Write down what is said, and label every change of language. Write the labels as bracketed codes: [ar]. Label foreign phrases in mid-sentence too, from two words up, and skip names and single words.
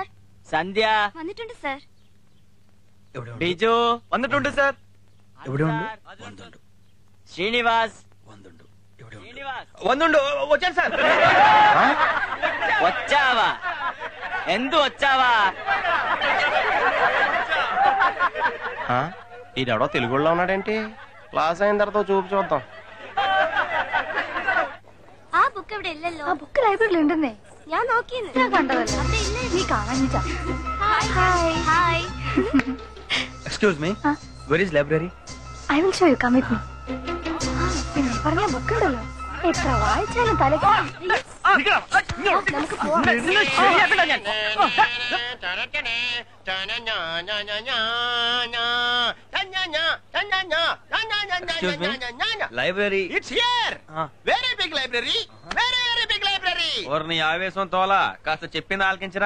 [ml] സന്ധ്യ വന്നിട്ടുണ്ട് സർ. ബിജു വന്നിട്ടുണ്ട് സർ. [te] శ్రీనివాస్ వందుండు వచ్చాను సార్. వచ్చావా? ఎందు వచ్చావా? ఈడెవడో తెలుగులో ఉన్నాడేంటి? క్లాస్ అయిన తర్వాత చూపు చూద్దాం. [ml] ആ ബുക്ക് ഇവിടെ ഇല്ലല്ലോ. ആ ബുക്ക് ലൈബ്രറിയിൽ ഉണ്ടെന്നേ. ഞാൻ നോക്കിയത്. ഞാൻ കണ്ടതല്ലോ. നീ കാണാഞ്ഞിട്ടാ. [en] Hi hi. Excuse me, where is library? I will show you. Come with me. [ml] പിന്നെ പറഞ്ഞ ബുക്ക് ഉണ്ടല്ലോ, എത്ര വായിച്ചാലും തലയ്ക്ക്. നമുക്ക് പോവാം. [en] లైబ్రరీ It's here. Very big library, very very big library. [te] ఓర్ని ఆవేశం తోలా, కాస్త చెప్పింది ఆలకించరా.